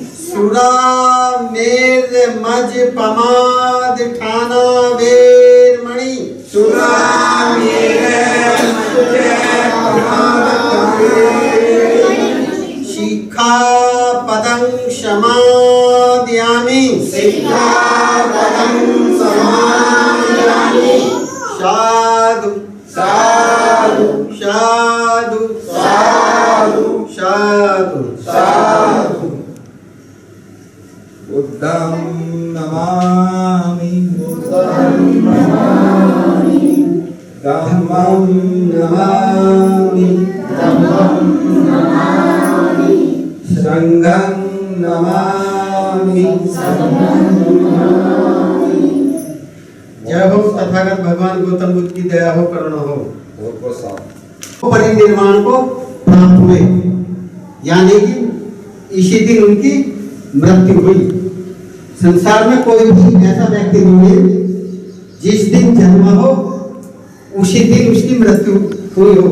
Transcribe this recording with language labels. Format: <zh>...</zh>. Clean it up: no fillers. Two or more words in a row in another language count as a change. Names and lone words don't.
<pi>सुरामेर्मज्पमादठाना वेरमणि शिक्षापदं समादयामि शिक्षापदं समादयामि साधु साधु साधु साधु साधु साधु बुद्धं नमामि धम्मं नमामि नमामि संघं नमामि।</pi> <hi>जय हो तथागत भगवान गौतम बुद्ध की दया हो, करुणा हो। परिनिर्वाण को प्राप्त हुए, यानी कि इसी दिन उनकी मृत्यु हुई। संसार में कोई भी ऐसा व्यक्ति नहीं है जिस दिन जन्म हो उसी दिन उसकी मृत्यु हुई हो।</hi>